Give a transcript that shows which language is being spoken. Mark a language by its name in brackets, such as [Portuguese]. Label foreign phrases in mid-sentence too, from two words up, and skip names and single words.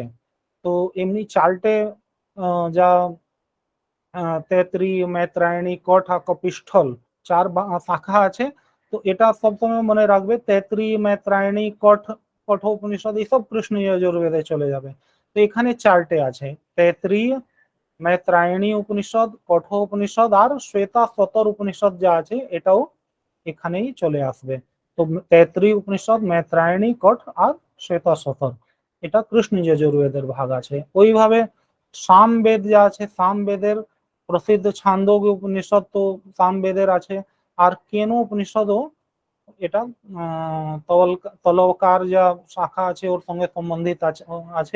[Bangla] তো এমনি চারটে যা तैतरीय मैत्रायणी कठ আর কপিষ্ঠল 4 শাখা আছে। তো এটা সবসময় মনে রাখবে, तैतरीय मैत्रायणी कठ কঠোপনিষদ এইসব কৃষ্ণ যজুর্বেদে চলে যাবে। তো এখানে চারটে আছে, तैतरीय मैत्रायणी उपनिषद, कठोपनिषद और श्वेताश्वतर उपनिषद যা আছে এটাও এখানেই চলে আসবে। তো তৈত্রীয় উপনিষদ, मैत्रायणी, कठ আর শ্বেতাশ্বতর, এটা কৃষ্ণ যজুর্বেদের ভাগ আছে। ওইভাবে সামবেদ যা আছে, সামবেদের প্রসিদ্ধ ছান্দোগ্য উপনিষদ তো সামবেদের আছে, আর কেন উপনিষদও এটা তলকার যা শাখা আছে ওর সঙ্গে সম্বন্ধিত আছে।